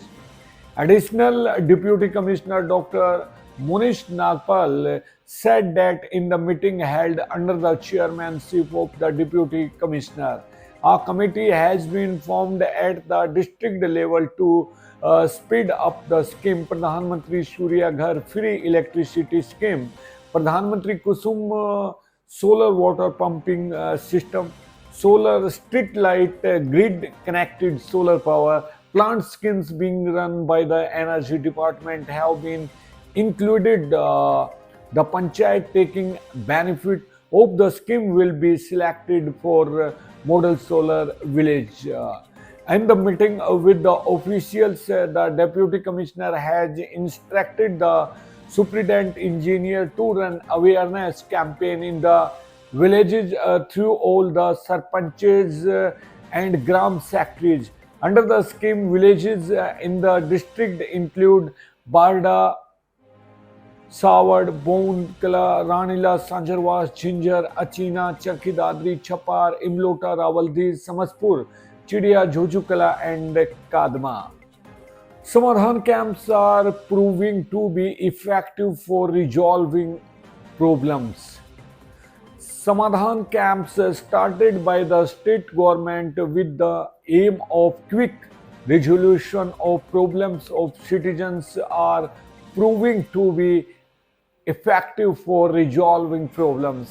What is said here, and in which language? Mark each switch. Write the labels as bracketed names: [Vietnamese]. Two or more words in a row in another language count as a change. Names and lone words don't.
[English] Additional Deputy Commissioner Dr. Munish Nagpal said that in the meeting held under the chairmanship of the Deputy Commissioner, a committee has been formed at the district level to speed up the scheme Pradhan Mantri Surya Ghar Free Electricity Scheme, Pradhan Mantri Kusum Solar Water Pumping System, solar street light, grid connected solar power plant schemes being run by the energy department have been included. The panchayat taking benefit of the scheme will be selected for model solar village. And the meeting with the officials, the deputy commissioner has instructed the superintendent engineer to run awareness campaign in the villages through all the sarpanches and gram secretaries. Under the scheme, villages in the district include Barda, Sawad, Bondkala, Ranila, Sanjarwas, Ginger, Achina, Charki Dadri, Chapar, Imlota, Rawaldi, Samaspur, Chidia, Jojukala, and Kadma. Samadhan camps are proving to be effective for resolving problems. Samadhan camps started by the state government with the aim of quick resolution of problems of citizens are proving to be effective for resolving problems.